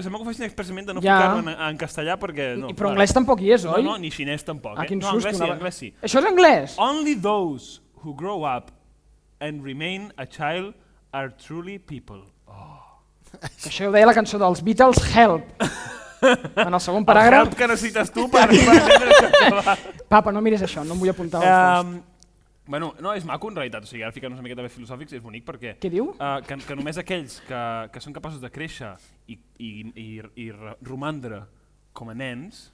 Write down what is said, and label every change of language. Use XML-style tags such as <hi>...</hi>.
<ca>Sembla que ho facin expressament de no ficar-ho en castellà perquè... Però anglès tampoc hi és, oi? No, ni xinès tampoc. Ah, quin No, susto. anglès sí. Això és anglès?</ca> <en>Only those who grow up and remain a child are truly people.</en> <ca>Que això ho deia la cançó dels Beatles, Help. En el segon paràgraf... El help que necessites tu per entendre això. Papa, no miris això, no em vull apuntar al fons. Bueno, no, és maco en realitat, o sigui, ara ficar-nos una miqueta més filosòfics és bonic perquè... Què diu? Que només aquells que són capaços de créixer i romandre com a nens...</ca>